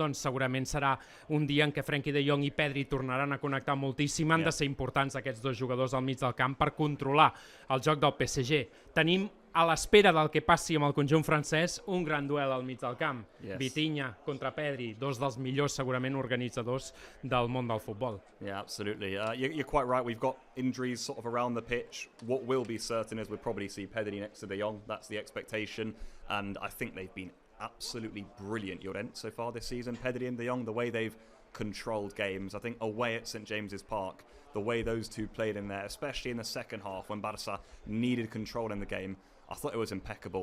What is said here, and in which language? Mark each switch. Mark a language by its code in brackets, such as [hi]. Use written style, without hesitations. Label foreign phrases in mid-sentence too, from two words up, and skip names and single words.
[ca] Doncs segurament serà un dia en què Frenkie de Jong i Pedri tornaran a connectar moltíssim. Han de ser importants aquests dos jugadors al mig del camp per controlar el joc del PSG. Tenim, a l'espera del que passi amb el conjunt francès, un gran duel al mig del camp. Vitinha contra Pedri, dos dels millors segurament organitzadors del món del futbol. [en] Yeah, absolutely. You're quite right. We've got injuries sort of around the pitch. What will be certain is we'll probably see Pedri next to De Jong. That's the expectation. And I think they've been absolutely brilliant, Llorent, so far this season. Pedri and De Jong, the way they've controlled games. I think away at St James's Park, the way those two played in there, especially in the second half when Barça needed control in the game, I thought it was impeccable.